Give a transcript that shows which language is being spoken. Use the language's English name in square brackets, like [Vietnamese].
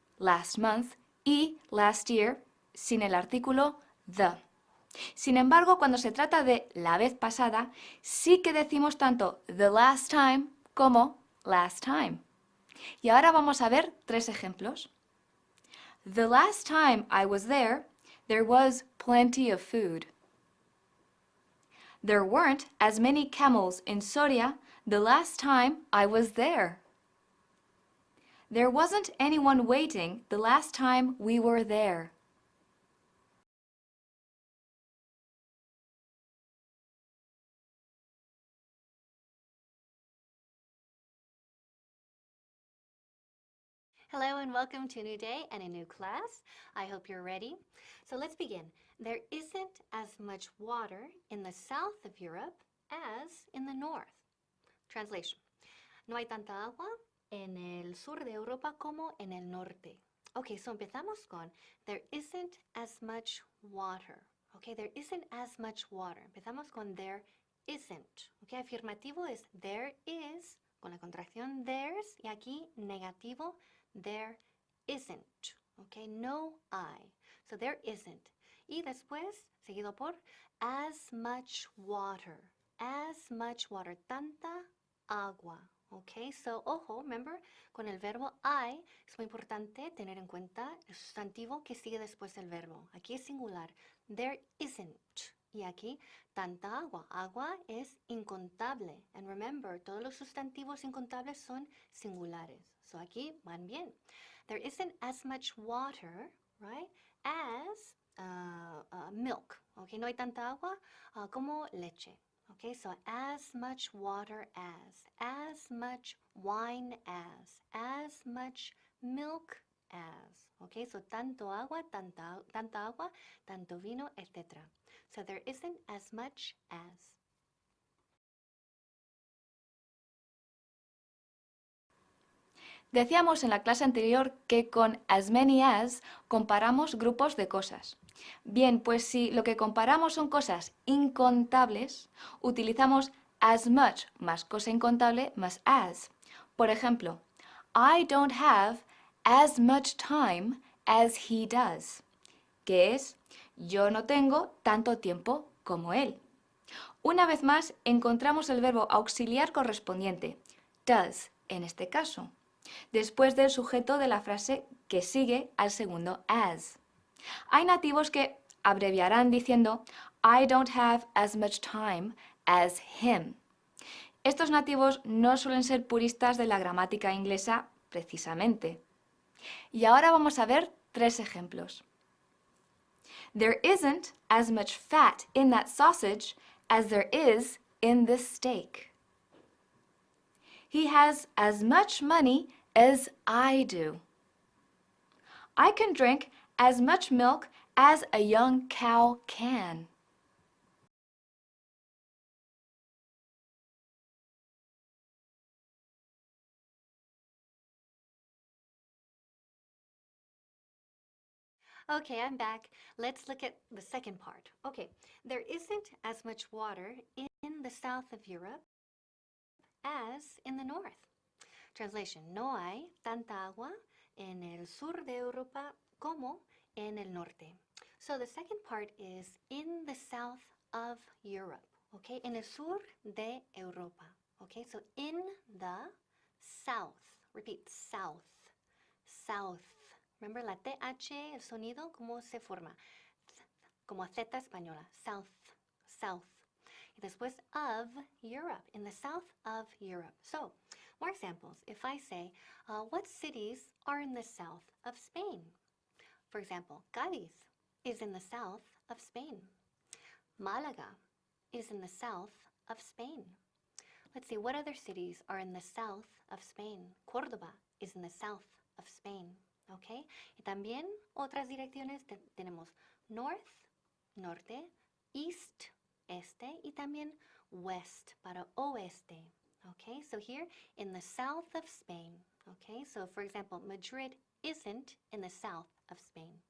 [English] last month y last year [Spanish] sin el artículo [English] the. [Spanish] Sin embargo, cuando se trata de la vez pasada, sí que decimos tanto [English] the last time [Spanish] como [English] last time. [Spanish] Y ahora vamos a ver 3 ejemplos. [English] The last time I was there was plenty of food. There weren't as many camels in Soria the last time I was there. There wasn't anyone waiting the last time we were there. Hello and welcome to a new day and a new class. I hope you're ready. So let's begin. There isn't as much water in the south of Europe as in the north. Translation. [Spanish] No hay tanta agua en el sur de Europa como en el norte. [English] Okay, so [Spanish] empezamos con [English] there isn't as much water. Okay, there isn't as much water. [Spanish] Empezamos con [English] there isn't. [Spanish] Okay, afirmativo es [English] there is, [Spanish] con la contracción there's, y aquí negativo, there isn't. [English] Okay, no I. So there isn't. [Spanish] Y después, seguido por [English] as much water. As much water. [Spanish] Tanta agua. Okay, so ojo, remember, con el verbo I es muy importante tener en cuenta el sustantivo que sigue después del verbo. Aquí es singular. [English] There isn't. [Spanish] Y aquí, tanta agua. Agua es incontable. [English] And remember, [Spanish] todos los sustantivos incontables son singulares. So aquí van bien. [English] There isn't as much water, right, as milk. [Spanish] Okay, no hay tanta agua como leche. [English] Okay, so as much water as much wine as much milk as. [Spanish] Okay, so tanto agua, tanta agua, tanto vino, etc. [English] So there isn't as much as. [Spanish] Decíamos en la clase anterior que con [English] as many as [Spanish] comparamos grupos de cosas. Bien, pues si lo que comparamos son cosas incontables, utilizamos as much más cosa incontable más as. Por ejemplo, [English] I don't have as much time as he does, [Spanish] que es yo no tengo tanto tiempo como él. Una vez más encontramos el verbo auxiliar correspondiente, does en este caso, después del sujeto de la frase que sigue al segundo as. Hay nativos que abreviarán diciendo [English] I don't have as much time as him. [Spanish] Estos nativos no suelen ser puristas de la gramática inglesa precisamente. Y ahora vamos a ver 3 ejemplos. [English] There isn't as much fat in that sausage as there is in this steak. He has as much money as I do. I can drink as much milk as a young cow can. Okay, I'm back. Let's look at the second part. Okay, there isn't as much water in the south of Europe as in the north. [Spanish] Translation, no hay tanta agua en el sur de Europa como en el norte. [English] So the second part is in the south of Europe, okay? [Spanish] En el sur de Europa, [English] okay? So in the south, repeat, south, south. [Spanish] Remember la TH, el sonido, ¿cómo se forma? Como Z española, [English] south, south. [Spanish] Y después [English] of Europe, in the south of Europe. So, more examples. If I say, what cities are in the south of Spain? For example, Cádiz is in the south of Spain. Málaga is in the south of Spain. Let's see, what other cities are in the south of Spain? Córdoba is in the south of Spain. Okay? [Spanish] Y también otras direcciones tenemos north, norte, east, este, y también west para oeste. [English] Okay, so here in the south of Spain. Okay, so for example, Madrid isn't in the south of Spain.